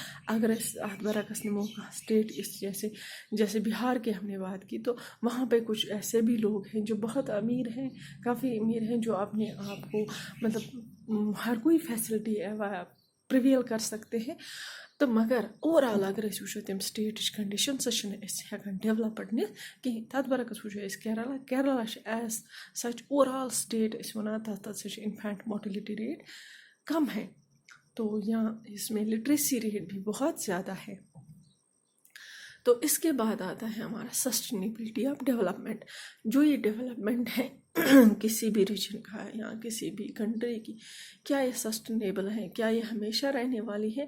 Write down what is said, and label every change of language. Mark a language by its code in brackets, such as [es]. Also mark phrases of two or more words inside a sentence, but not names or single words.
[ur] اگر اس برعکس نمو کا اسٹیٹ اس جیسے بہار کی ہم نے بات کی، تو وہاں پہ کچھ ایسے بھی لوگ ہیں جو بہت امیر ہیں، کافی امیر ہیں، جو اپنے آپ کو مطلب ہر کوئی [en] facility prevail [ur] کر سکتے ہیں. تو مگر [en] over all [ks] اگر أسۍ وٕچھو تَمہِ سٹیٹٕچ کنڈیشن، سۄ چھِنہٕ أسۍ ہٮ۪کان ڈیولپ بٔنِتھ کِہیٖنۍ. تَتھ برعکس وٕچھو أسۍ کیرلا چھِ [en] as such over all state [ks] أسۍ وَنان تَتھ سا چھِ [en] infant mortality rate [ur] کم ہے. تو یہاں اس میں [en] literacy rate [ur] بھی بہت زیادہ ہے. تو اس کے بعد آتا ہے ہمارا [en] sustainability of development. [ur] جو یہ ڈیولپمنٹ ہے کسی بھی ریجن کا یا کسی بھی کنٹری کی، کیا یہ سسٹینیبل ہے، کیا یہ ہمیشہ رہنے والی ہے؟